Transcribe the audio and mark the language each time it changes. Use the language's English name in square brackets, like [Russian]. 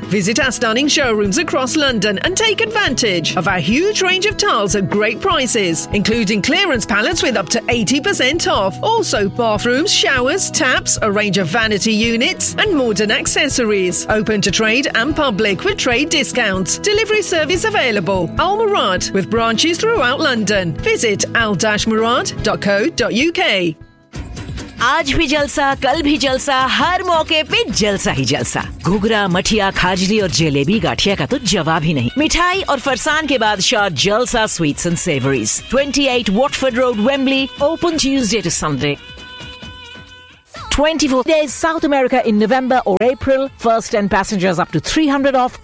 [English] Visit our stunning showrooms across London and take advantage of our huge range of tiles at great prices, including clearance pallets with up to 80% off. Also, bathrooms, showers, taps, a range of vanity units and modern accessories. Open to trade and public with trade discounts. Delivery service available. Almorad, with branches throughout London. Visit al-morad.co.uk. [Hindi] आज भी जलसा, कल भी जलसा, हर मौके पे जलसा ही जलसा। घुघरा, मठिया, खाजली और जलेबी गाठिया का तो जवाब ही नहीं। मिठाई और फरसान के बाद शॉर्ट जलसा sweets and savouries. [English] 28 Watford Road, Wembley, open Tuesday to Sunday. 24 days South America in November or April. First 10 passengers up to 300 off.